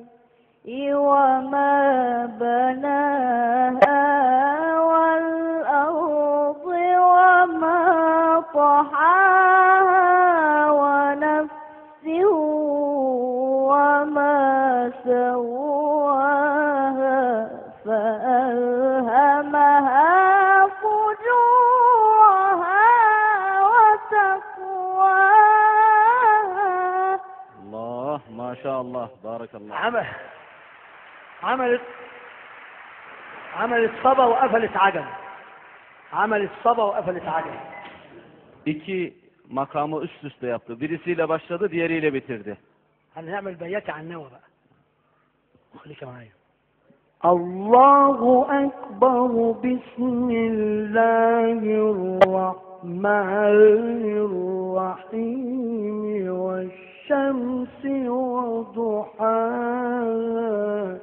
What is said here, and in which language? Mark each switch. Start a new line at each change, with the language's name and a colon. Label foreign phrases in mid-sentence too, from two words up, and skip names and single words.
Arabic: وما بناها والأرض وما طحاها ونفس وما سواها فألهمها فجورها وتقواها. الله ما شاء الله بارك الله. عملت صبا وقفلت عجل. عملت صبا وقفلت عجل.
Turkish: İki makamı üst üste yaptı. Birisiyle başladı, diğeriyle bitirdi.
Arabic: هنعمل بياتي على النوى بقى. خليك معايا. الله أكبر بسم الله الرحمن الرحيم والشمس وضحاها.